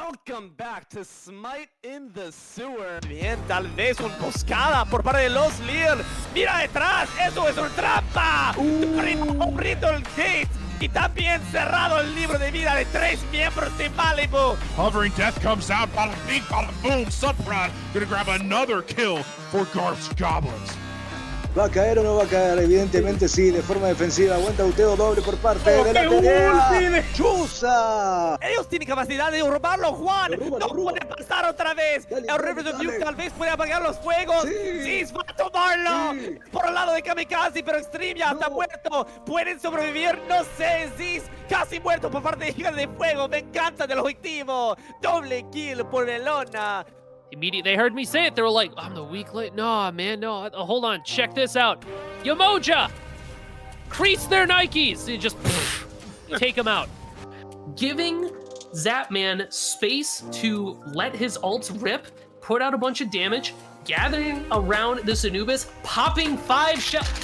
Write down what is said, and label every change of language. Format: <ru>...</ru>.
<en>Welcome back to Smite in the Sewer.</en> <es>Bien, tal vez una emboscada por parte de los Leon. Mira detrás, eso es una trampa. Abriendo el gate y también cerrado el libro de vida de 3 miembros de Malibu.</es> <en>Hovering Death comes out, bada bing, bada boom. Sunprod gonna grab another kill for Garth's Goblins.</en> <es>¿Va a caer o no va a caer? Evidentemente sí, de forma defensiva. Buen tauteo doble por parte de la pelea. ¡Chusa! Ellos tienen capacidad de robarlo, Juan. No puede pasar otra vez. El Rivers of Youth tal vez puede apagar los fuegos. Sí, va a tomarlo. Sí. Por el lado de Kamikaze, pero Extreme ya está muerto. ¿Pueden sobrevivir? No sé. Ziz casi muerto por parte de Hijas de Fuego. Me encanta del objetivo. Doble kill por Elona.</es> <en>Immediately, they heard me say it. They were like, I'm the weak link. No, man, no. Hold on. Check this out. Yamoja! Crease their Nikes. You just take them out. Giving Zapman space to let his ults rip, put out a bunch of damage, gathering around this Anubis, popping 5 shells.</en>